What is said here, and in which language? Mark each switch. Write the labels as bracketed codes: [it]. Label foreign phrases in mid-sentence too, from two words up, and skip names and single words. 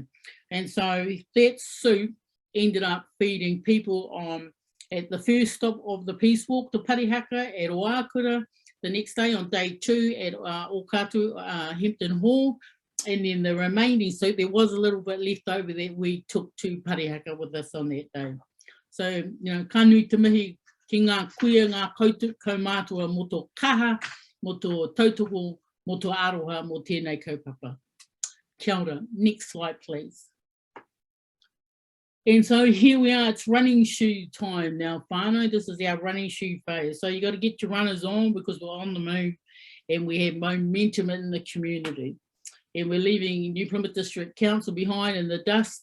[en] And so that soup ended up feeding people at the first stop of the peace walk, the Parihaka at Oakura, the next day on day 2 at Okatu, Hampton Hall, and then the remaining soup, there was a little bit left over that we took to Parihaka with us on that day. So, [mi] ka nui te mihi ki ngā kuia ngā kaumatua mo tō kaha, mo tō tautoko, mo tō aroha, mo tēnei kaupapa. Kia ora. [en] Next slide, please. And so here we are, it's running shoe time now, whānau. This is our running shoe phase. So you got to get your runners on because we're on the move and we have momentum in the community. And we're leaving New Plymouth District Council behind in the dust.